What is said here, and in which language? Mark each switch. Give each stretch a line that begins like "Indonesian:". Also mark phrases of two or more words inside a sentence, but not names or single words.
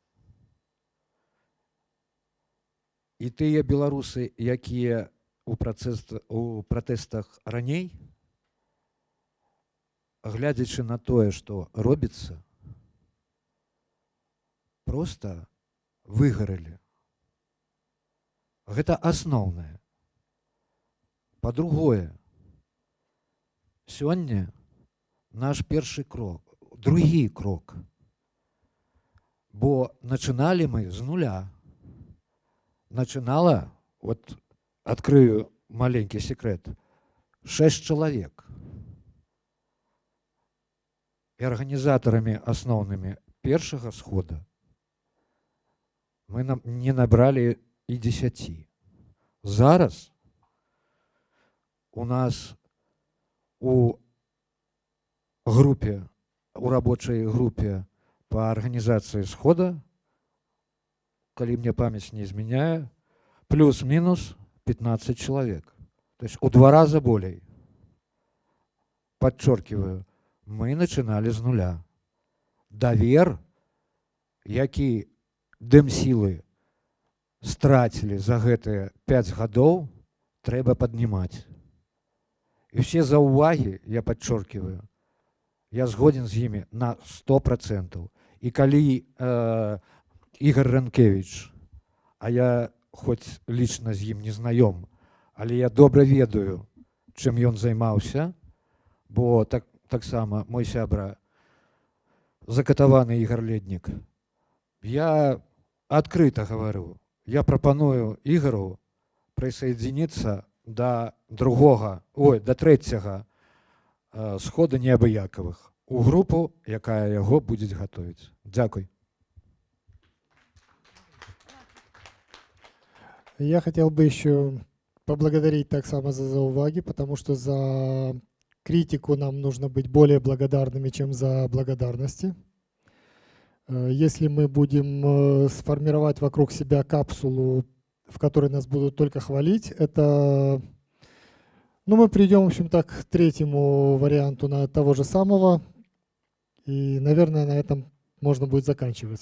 Belarusian: І тыя беларусы, якія у пратэстах раней, глядзячы на тое, што робіцца, проста выгарэлі. Гэта асноўнае. Па-другое, сёння наш першы крок, другі крок, бо
Russian: начинали мы
Belarusian: з нуля.
Russian: Начинала, вот открою маленький секрет, 6 человек.
Belarusian: і арганізатарамі асноўнымі першага схода мы не набралі і 10. Зараз у нас у групе,
Russian: у рабочей группе по организации схода, коли мне память не изменяет, плюс-минус 15 человек. То есть у 2 раза более. Подчеркиваю, мы начинали с нуля.
Belarusian: Давер, які дэмсілы страцілі за гэтыя 5 гадоў, трэба паднімаць. І все заўвагі,
Russian: я подчеркиваю,
Belarusian: я згоден з імі на 100%. І калі Ігор Ранкевич, а я хоць лічна з ім не знаём, але я добра ведаю, чым ён займаўся, бо таксама мой сябра закатаваны Ігор Леднік.
Russian: Я открыто говорю,
Belarusian: я прапаную Ігору
Russian: присоединиться до третьего схода
Belarusian: неабыякавых у групу, якая яго будзе гатовіць. Дзякуй.
Russian: Я хотел бы еще поблагодарить так само за уваги, потому что за критику нам нужно быть более благодарными, чем за благодарности. Если мы будем сформировать вокруг себя капсулу, в которой нас будут только хвалить, это, ну, мы придем, в общем-то, к третьему варианту на того же самого, и, наверное, на этом можно будет заканчивать.